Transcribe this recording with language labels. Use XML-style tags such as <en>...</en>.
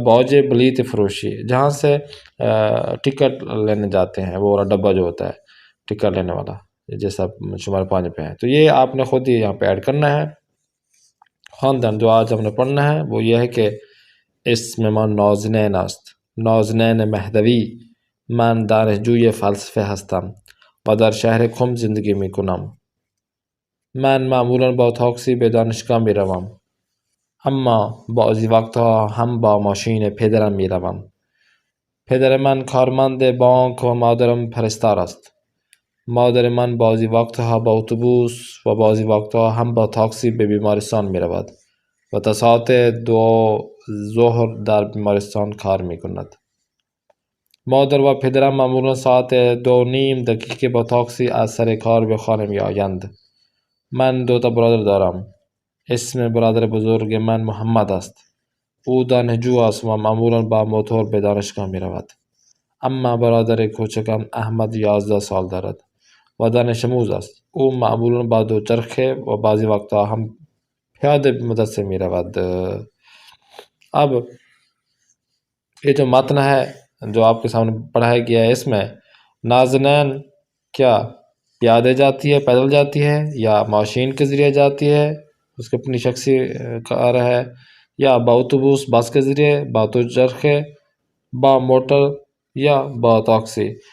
<ur>باوجہ بلیت فروشی جہاں سے ٹکٹ لینے جاتے ہیں، وہ ڈبہ جو ہوتا ہے ٹکٹ لینے والا، جیسا شمار 5 پہ ہے. تو یہ آپ نے خود ہی یہاں پہ ایڈ کرنا ہے. خواندن جو آج ہم نے پڑھنا ہے وہ یہ ہے کہ</ur> <fa>اسم من نازنین است، نازنین مهدوی. من دانشجوی فلسفه هستم و در شهر کم زندگی میکنم. من معمولا با تاکسی به دانشگاه میروم، اما بعضی وقتها هم با ماشین پدرم میروم. پدر من کارمند بانک و مادرم پرستار است. مادر من بعضی وقتها با اتوبوس و بعضی وقتها هم با تاکسی به بیمارستان میرود و تا ساعت 2 ظهر در بیمارستان کار میکند. مادر و پدرم معمولا ساعت 2:30 با تاکسی از سر کار به خانه میآیند. من 2 تا برادر دارم. اسم برادر بزرگ من محمد است. او دانشجو است و معمولا با موتور به دانشگاه میرود. اما برادر کوچکم احمد 11 سال دارد و دانش آموز است. او معمولا با دوچرخه و بعضی وقتا هم پیاده به مدرسه میرود.</fa> <ur>اب یہ جو متن ہے جو آپ کے سامنے پڑھایا گیا ہے، اس میں نازنین کیا پیادے جاتی ہے، پیدل جاتی ہے، یا ماشین کے ذریعے جاتی ہے، اس کی اپنی شخصی کار ہے، یا با اتوبوس بس کے ذریعے، با دوچرخے، با موٹر یا با ٹیکسی.</ur>